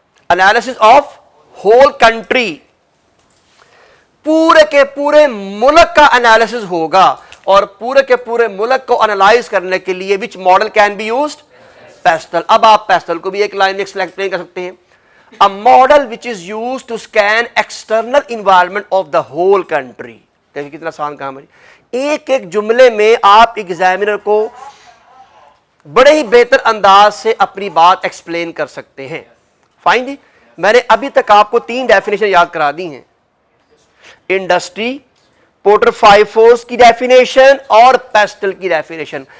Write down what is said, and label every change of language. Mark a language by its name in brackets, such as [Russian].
[English] analysis of whole country, [Urdu] پورے کے پورے ملک کا انالیسس ہوگا، اور پورے کے پورے ملک کو انالائز کرنے کے لیے [English] Which model can be used? [Urdu] Pastel. اب آپ پیسٹل کو بھی ایک لائن میں ایکسپلین کر سکتے ہیں. [English] A model which is used to scan external environment of the whole country. [Urdu] دیکھیں کتنا آسان کام ہے. ایک ایک جملے میں آپ ایگزامینر کو بڑے ہی بہتر انداز سے اپنی بات ایکسپلین کر سکتے ہیں. فائن جی. میں نے ابھی تک آپ کو 3 ڈیفینیشن یاد کرا دی ہیں: انڈسٹری، پورٹر 5 فورس کی ڈیفینیشن اور پیسٹل کی ڈیفینیشن.